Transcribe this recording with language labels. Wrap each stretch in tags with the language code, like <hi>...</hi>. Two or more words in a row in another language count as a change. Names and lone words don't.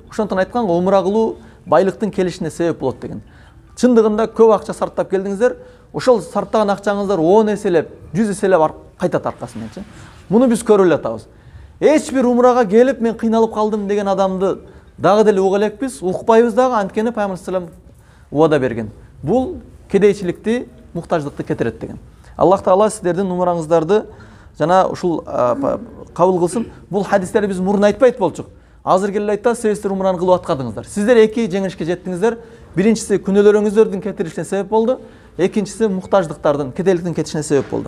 <ky>Ошондон айтканга умра кылуу байлыктын келишине себеп болот деген. Чындыгында көп акча сарптап келдиңиздер, ошол сарптаган акчаңыздар 10 эселеп, 100 эселеп кайтат аркасынан. Муну биз көрүп атабыз. Эч бир умрага келип мен кыйналып калдым деген адамды дагы деле уга элекпиз, укпайбыз дагы, анткени Пайгамбар</ky> <ar>صلى الله عليه وسلم</ar> <ky>убада берген. Бул кедейчиликти, муктаждыкты кетирет деген. Аллах Таала сиздердин умраңыздарды жана ушул кабыл кылсын. Бул хадистерди биз мурун айтпайт болчук. Азыр келип айтта, сиздер умраны кылып аткардыңыздар. Сиздер эки жеңишке жеттиңиздер. Биринчиси күнөөлөрүңүздөрдүн кетирилишине себеп болду, экинчиси муктаждыктардын, кедейликтин кетишине себеп болду.</ky>